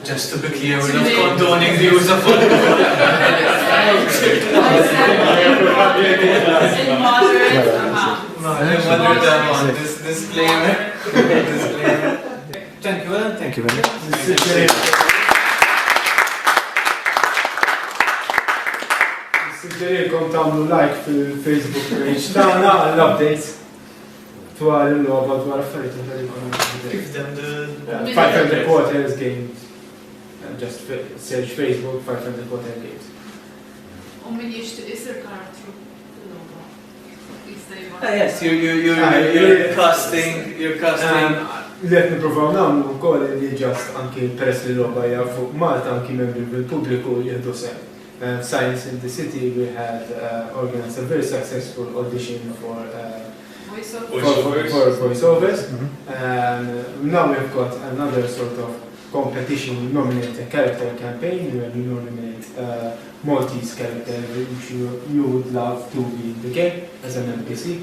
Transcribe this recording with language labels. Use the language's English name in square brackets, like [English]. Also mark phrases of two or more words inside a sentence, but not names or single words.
[English] Just to be clear, we're not condoning the use of alcohol. In moderate amounts. Disclaimer. Thank you, Ellen. Thank you very much. [Maltese] Suġġerilkom tagħmlu like fil- [English] Facebook page [Maltese] tagħna għall-updates dwar il-logħba dwar affarijiet li [English] Give them the 500 Quarters games. Just search Facebook 500 Quarters games. [Maltese] U min jixtieq isir karattru fil-logħba. [English] Yes, you're casting. [Maltese] Li qed nippruvaw nagħmlu wkoll li ġast anki peress li l-logħba hija fuq Malta anki membri bil-pubbliku jieħdu sehem. [English] Science in the City, we had organized a very successful audition for voiceovers. And now we've got another sort of competition, nominate a character campaign where you nominate a Maltese character which you would love to be in the game as an NPC.